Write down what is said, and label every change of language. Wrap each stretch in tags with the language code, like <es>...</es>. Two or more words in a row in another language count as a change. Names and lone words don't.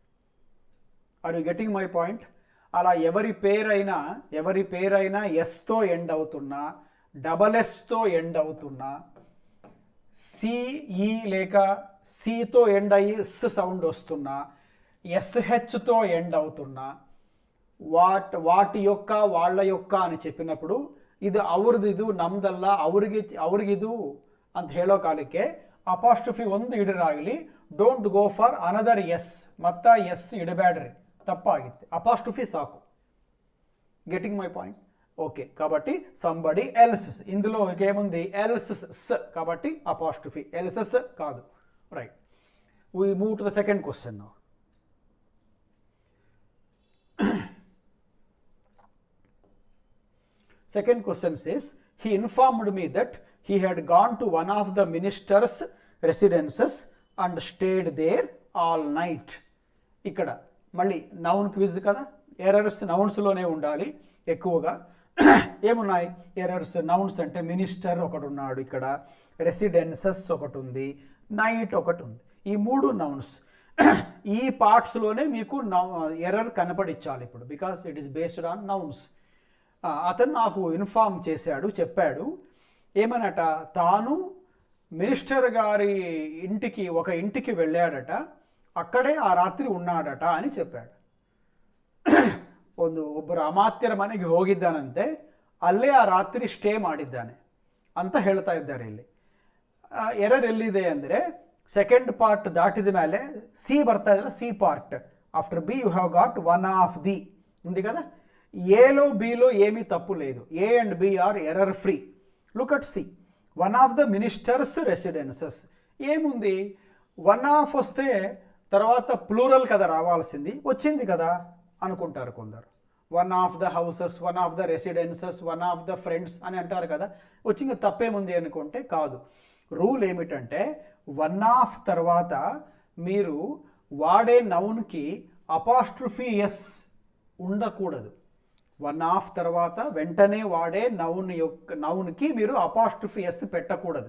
<en>are you getting my point?</en> <te>అలా ఎవరి పేరైనా ఎస్తో ఎండ్ అవుతున్నా, డబల్ ఎస్తో ఎండ్ అవుతున్నా, సిఈ లేక సితో ఎండ్ అయ్యి ఎస్ సౌండ్ వస్తున్నా, SHతో ఎండ్ అవుతున్నా, వాటి యొక్క, వాళ్ళ యొక్క అని చెప్పినప్పుడు</te> <kn>ಇದು ಅವ್ರದ್ದು ನಮ್ದಲ್ಲ, ಅವ್ರಿಗಿದು ಅಂತ ಹೇಳೋ ಕಾಲಕ್ಕೆ ಅಪಾಸ್ಟ್ರಫಿ ಒಂದು ಇಡರಾಗಲಿ,</kn> <en>don't go for another s,</en> <kn>ಮತ್ತ ಎಸ್ ಇಡಬೇಡ್ರಿ, ತಪ್ಪಾಗಿತ್ತು. ಅಪಾಸ್ಟ್ರಫಿ ಸಾಕು.</kn> <en>getting my point? Okay.</en> <te>కాబట్టి</te> <en>somebody else's,</en> <te>ఇందులో ఏముంది, ఎల్సెస్ కాబట్టి అపాస్ట్రఫీ, ఎల్సెస్ కాదు.</te> <en>Right. We move to the second question now. Second question says, he informed me that he had gone to one of the minister's residences and stayed there all night.</en> <te>ఇక్కడ మళ్ళీ</te> <en>noun quiz</en> <te>కదా, ఎర్రర్స్ నౌన్స్లోనే ఉండాలి ఎక్కువగా. ఏమున్నాయి ఎర్రర్స్? నౌన్స్ అంటే మినిస్టర్ ఒకటి ఉన్నాడు, ఇక్కడ రెసిడెన్సెస్ ఒకటి ఉంది, నైట్ ఒకటి ఉంది. ఈ మూడు నౌన్స్. ఈ పార్ట్స్లోనే మీకు ఎర్రర్ కనపడించాలి ఇప్పుడు,</te> <en>because it is based on nouns.</en> <te>అతను నాకు ఇన్ఫార్మ్ చేశాడు, చెప్పాడు ఏమనట, తాను మినిస్టర్ గారి ఇంటికి, ఒక ఇంటికి వెళ్ళాడట, అక్కడే ఆ రాత్రి ఉన్నాడట అని చెప్పాడు.</te> <kn>ಒಬ್ಬರು ಅಮಾತ್ಯರ ಮನೆಗೆ ಹೋಗಿದ್ದಾನಂತೆ, ಅಲ್ಲೇ ಆ ರಾತ್ರಿ ಸ್ಟೇ ಮಾಡಿದ್ದಾನೆ ಅಂತ ಹೇಳ್ತಾ ಇದ್ದಾರೆ ಇಲ್ಲಿ. ಎರರ್ ಎಲ್ಲಿದೆ ಅಂದರೆ,</kn> <en>second part</en> <kn>ದಾಟಿದ ಮೇಲೆ ಸಿ ಬರ್ತಾ ಇದೆಯಲ್ಲ,</kn> <en>C part after B you have got one of the</en> <te>ఉంది కదా. ఏలో బీలో ఏమీ తప్పు లేదు,</te> <en>A and B are error free. look at C, one of the minister's residences</en> <te>ఏముంది,</te> <en>one of</en> <te>వస్తే తర్వాత ప్లూరల్ కదా రావాల్సింది, వచ్చింది కదా అనుకుంటారు కొందరు.</te> <en>one of the houses, one of the residences, one of the friends</en> <te>అని అంటారు కదా, వచ్చింది తప్పేముంది అనుకుంటే కాదు. రూల్ ఏమిటంటే,</te> <en>one of</en> <te>తర్వాత మీరు వాడే నౌన్కి</te> <en>apostrophe s</en> <te>ఉండకూడదు.</te> <en>one of</en> <te>తర్వాత వెంటనే వాడే నౌన్కి మీరు</te> <en>apostrophe s</en> <te>పెట్టకూడదు.</te>